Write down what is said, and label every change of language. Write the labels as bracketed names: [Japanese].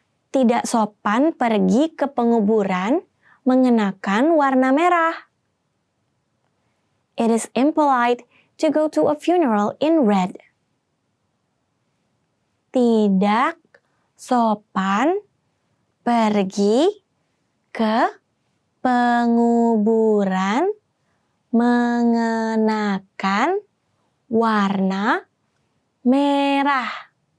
[Indonesian] Tidak sopan pergi ke penguburan mengenakan warna merah. [English] It is impolite to go to a funeral in red. [Indonesian] Tidak sopan pergi ke penguburan mengenakan warna merah.